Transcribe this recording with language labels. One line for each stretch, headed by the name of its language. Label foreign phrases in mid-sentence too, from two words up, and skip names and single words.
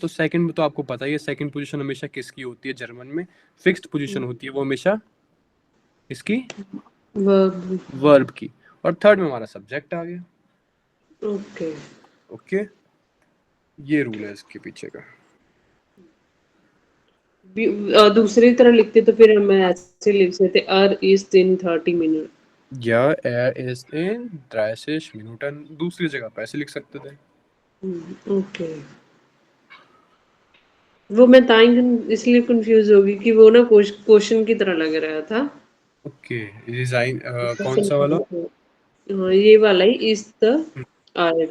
Hindi: तो सेकंड में तो आपको पता ही है
English: second position
Hindi: हमेशा किसकी होती है, जर्मन में
English: fixed position
Hindi: होती है वो हमेशा इसकी, वर्ब की. और थर्ड में हमारा सब्जेक्ट आ गया. ओके ओके, ये रूल है इसके पीछे का. दूसरी तरह लिखते तो फिर हम ऐसे लिख सकते
German: er ist in 30 Minuten. Ja, ist in 30 Minuten
Hindi: दूसरी जगह पे ऐसे लिख सकते थे। ओके, वो मैं ताई इसलिए कंफ्यूज होगी कि वो ना क्वेश्चन की तरह लग रहा था। ओके, रिजाइन कौन सा वाला? हाँ, ये वाला ही
English: is the art.